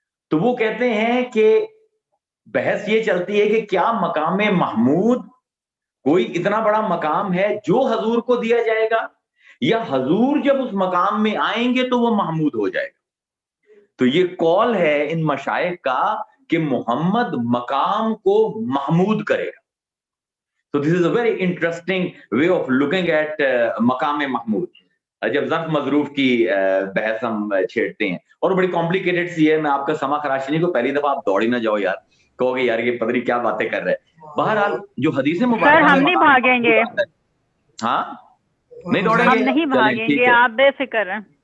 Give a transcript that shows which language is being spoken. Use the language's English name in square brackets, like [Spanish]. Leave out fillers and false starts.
[Urdu] تو وہ کہتے ہیں کہ بحث یہ چلتی ہے کہ کیا مقام محمود کوئی اتنا بڑا مقام ہے جو حضور کو دیا جائے گا, یا حضور جب اس مقام میں آئیں گے تو وہ محمود ہو جائے گا. تو یہ قول ہے ان مشائخ کا کہ محمد مقام کو محمود کرے گا. [English] So this is a very interesting way of looking at مقام محمود. [Urdu] جب ظرف مظروف کی بحث ہم چھیڑتے ہیں, اور بڑی کمپلیکیٹڈ سی ہے, میں آپ کا سما خراشنی کو پہلی دفعہ آپ دوڑ ہی نہ جاؤ یار, کہو گے یار یہ پتہ نہیں کیا باتیں کر رہے ہیں. بہرحال جو حدیث مبارکہ, سر ہم نہیں بھاگیں گے, ہاں نہیں دوڑیں گے, ہم نہیں بھاگیں گے, آپ بے فکر ہیں.